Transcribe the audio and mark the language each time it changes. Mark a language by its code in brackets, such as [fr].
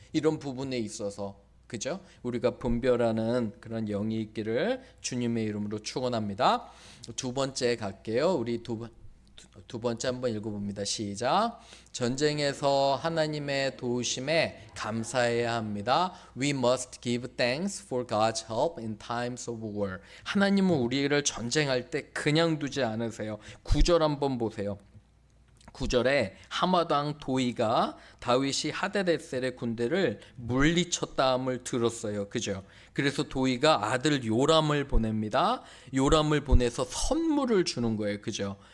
[ko] 이런 부분에 있어서. 그죠? 우리가 분별하는 그런 영이 있기를 주님의 이름으로 축원합니다. 두 번째 갈게요. 우리 두 번째 한번 읽어봅니다. 시작. 전쟁에서 하나님의 도우심에 감사해야 합니다. [en] We must give thanks for God's help in times of war. [ko] 하나님은 우리를 전쟁할 때 그냥 두지 않으세요. 9절 한번 보세요. 9절에 하마당 도이가 다윗이 하데데셀의 군대를 물리쳤다함을 들었어요. 그죠? 그래서 도이가 아들 요람을 보냅니다. 요람을 보내서 선물을 주는 거예요. 그죠?